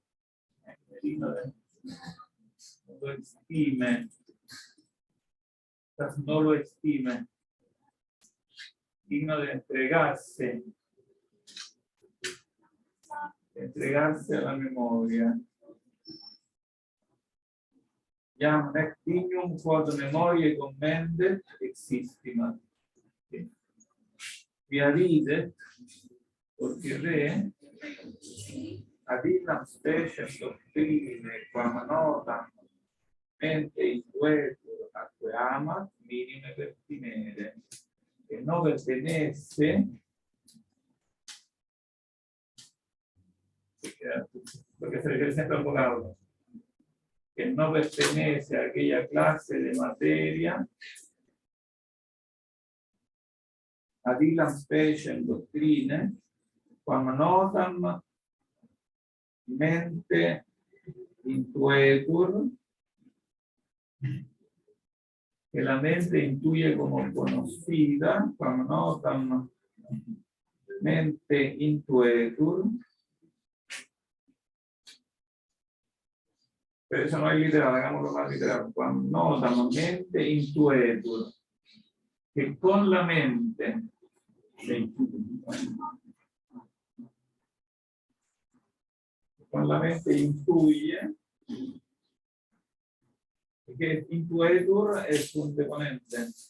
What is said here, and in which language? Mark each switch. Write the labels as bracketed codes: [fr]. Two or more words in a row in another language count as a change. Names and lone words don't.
[es] Digno de. Estime. quizás no lo estime, digno de entregarse a la memoria. [la] Jam nec dignum quod memoriae commendet existimat. Via videt, porque re, ad illam speciem doctrine, quam notam mente intuetur atque amat, minime pertinere. [es] Que no pertenece, porque se refiere siempre al vocablo, que no pertenece a aquella clase de materia, [la] ad illam speciem doctrine, quam notam mente intuetur, [es] que la mente intuye como conocida, [la] quam notam mente intuetur. [es] Pero eso no es literal, hagámoslo más literal. [la] Quam notam mente intuetur, [es] que con la mente se intuye. Con la mente intuye, que intuetur es un deponente.